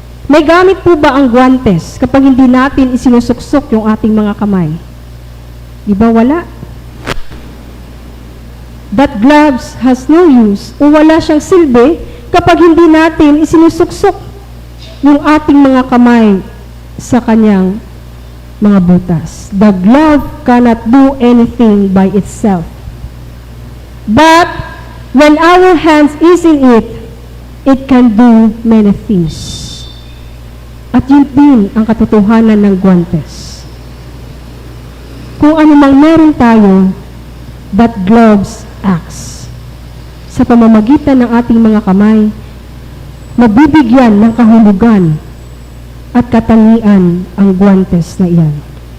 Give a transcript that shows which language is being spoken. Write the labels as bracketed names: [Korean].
[Filipino] May gamit po ba ang guantes kapag hindi natin isinusuksok yung ating mga kamay? Di ba wala? [English] That gloves has no use [Filipino] o wala siyang silbi kapag hindi natin isinusuksok yung ating mga kamay sa kanyang mga butas. [English] The glove cannot do anything by itself. But when our hands is in it, it can do many things. [Filipino] At yun din ang katotohanan ng guantes. Kung ano mang meron tayo, [English] that gloves acts. [Filipino] Sa pamamagitan ng ating mga kamay, mabibigyan ng kahulugan at katangian ang guantes na iyan.